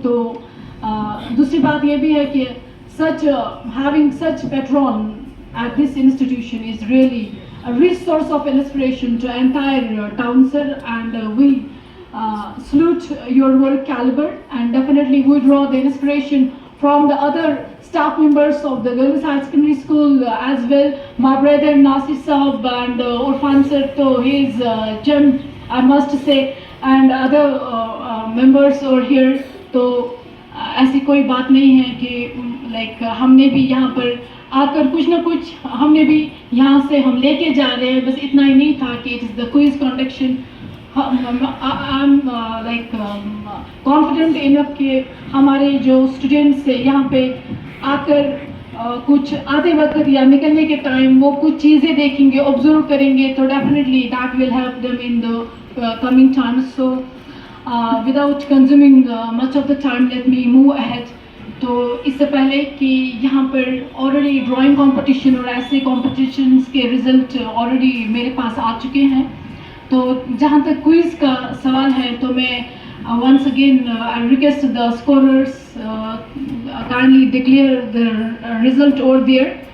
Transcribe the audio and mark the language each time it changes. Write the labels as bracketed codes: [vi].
[hi] तो दूसरी बात ये भी है कि [en] having such patron at this institution is really a rich source of inspiration to entire town, sir, and we salute your work caliber, and definitely we draw the inspiration from the other staff members of the Girls High Secondary School as well. My brother Nasir Saab and Orfan sir, so he is gem, I must say, and other members over here. [hi] तो ऐसी कोई बात नहीं है कि like हमने भी यहाँ पर आकर कुछ ना कुछ हमने भी यहाँ से हम लेके जा रहे हैं, बस इतना ही नहीं था कि [en] It is the quiz conduction. [hi] I am like confident enough कि हमारे जो स्टूडेंट्स हैं यहाँ पे आकर कुछ आधे वक्त या निकलने के टाइम वो कुछ चीज़ें देखेंगे, ऑब्जर्व करेंगे, तो [en] Definitely that will help them in the coming times. So without consuming much of the time, let me move ahead. [hi] तो इससे पहले कि यहाँ पर ऑलरेडी ड्राइंग कंपटीशन और ऐसे कॉम्पिटिशन्स के रिजल्ट ऑलरेडी मेरे पास आ चुके हैं, तो जहाँ तक क्विज़ का सवाल है तो मैं [en] once again I request the scorers kindly declare the result over there.